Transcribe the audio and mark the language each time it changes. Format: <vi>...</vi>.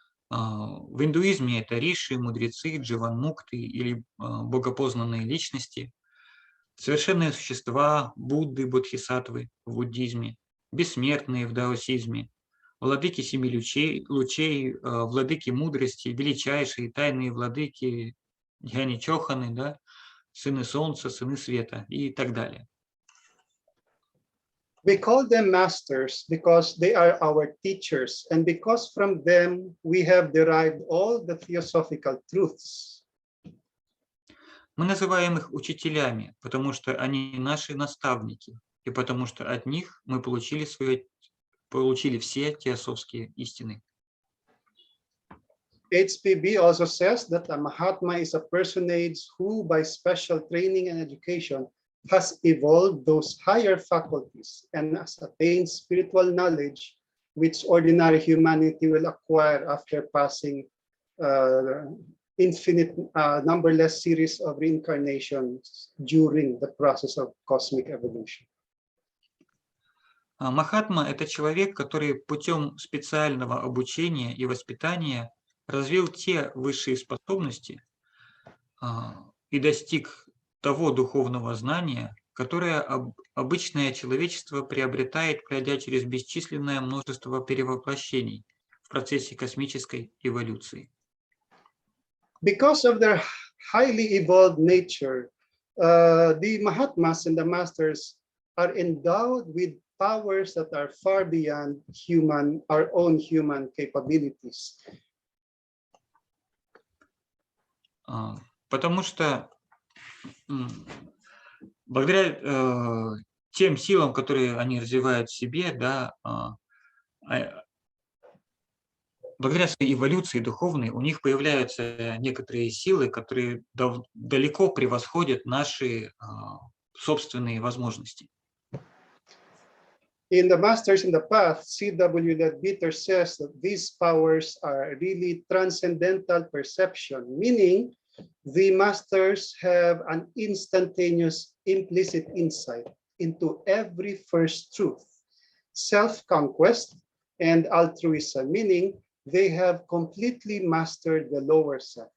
<ru>В индуизме это риши, мудрецы, дживанмукты или богопознанные личности, совершенные существа, Будды, Бодхисаттвы в буддизме, бессмертные в даосизме, владыки семи лучей, владыки мудрости, величайшие тайные владыки, дхяни чоханы, да, сыны солнца, сыны света и так далее.</ru> <en>We call them masters because they are our teachers, and because from them we have derived all the theosophical truths.</en> <ru>Мы называем их учителями, потому что они наши наставники, и потому что от них мы получили все теософские истины.</ru> <en>HPB also says that a Mahatma is a personage who, by special training and education, has evolved those higher faculties and has attained spiritual knowledge which ordinary humanity will acquire after passing infinite numberless series of reincarnations during the process of cosmic evolution.</en> <ru>Махатма – это человек, который путем специального обучения и воспитания развил те высшие способности и достиг того духовного знания, которое обычное человечество приобретает, пройдя через бесчисленное множество перевоплощений в процессе космической эволюции.</ru> <en>Because of their highly evolved nature, the Mahatmas and the Masters are endowed with powers that are far beyond our own human capabilities.</en> <ru>Потому что благодаря тем силам, которые они развивают в себе, да, благодаря своей эволюции духовной, у них появляются некоторые силы, которые далеко превосходят наши собственные возможности.</ru> <en>In the Masters in the Path, C.W. Ledbetter says that these powers are really transcendental perception, meaning the Masters have an instantaneous implicit insight into every first truth, self-conquest, and altruism, meaning they have completely mastered the lower self.</en>